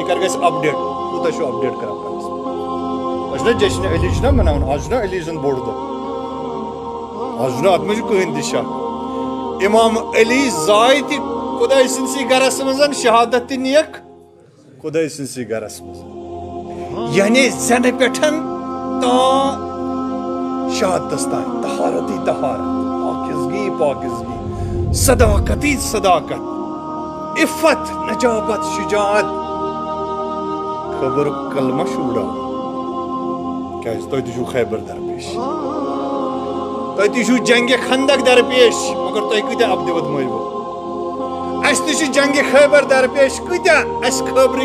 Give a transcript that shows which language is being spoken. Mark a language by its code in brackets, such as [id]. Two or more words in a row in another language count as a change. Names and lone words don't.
[ks] کر گژھِ اپڈیٹ کوٗتاہ چھُ اپڈیٹ کران پننس آز چھُنہ جشنِ علی چھُنہ مناوان آز چھُنہ علی سُنٛد بوٚڑ دۄہ آز چھُنہ اتھ منٛز چھُ کٕہٕنۍ تہِ شک امام علی زاے تہِ خۄداے سٕنٛدسٕے گرس منٛز شہادت تہِ نِیَکھ خۄداے سٕنٛدسٕے گرس منٛز یعنی زینہٕ پٮ۪ٹھ تام شہادتس تام طہارت پاکیزگی پاکیزگی صداقتی صداقت عفت نجابت شجاعت خبرُک کلمہ چھُ اُڑاوان کیازِ تۄہہِ تہِ چھُو خیبر درپیش تۄہہِ تہِ چھُو جنگہِ خندق درپیش مگر تۄہہِ کۭتیاہ ابدِوت مٲرۍوٕ اَسہِ تہِ چھُ جنگہِ خیبر درپیش کۭتیاہ اَسہِ خٲبرٕکۍ